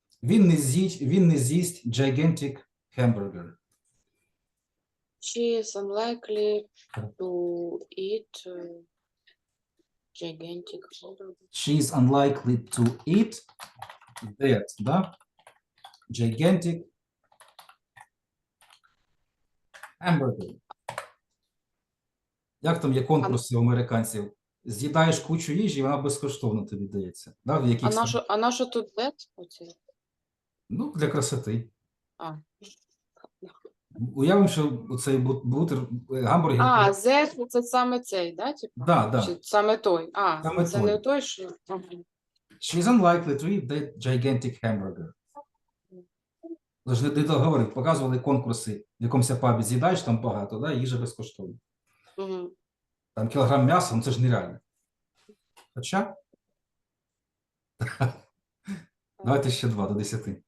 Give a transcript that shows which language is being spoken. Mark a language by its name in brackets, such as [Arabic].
[Ukrainian] Він не з'їсть [English] gigantic hamburger. She is unlikely to eat gigantic hamburger. She is unlikely to eat that, да? Gigantic hamburger. [Ukrainian] Як там є конкурси у американців? З'їдаєш кучу їжі, і вона безкоштовно тобі дається. Да? В яких А на що тут that? Оце? Ну, для красоти. А. Уявимо, що цей гамбургер. Z це саме цей, да? Типу? Да. Чи саме той? Саме Це той. не той, що. Ага. [English] She is unlikely to eat that gigantic hamburger. [Ukrainian] Тож не договорив, показували конкурси, в якомусь пабі з'їдаєш там багато, да? Їжа безкоштовна. Угу. Там кілограм м'яса, ну це ж нереально. Хоча? Давайте ще 2 до 10.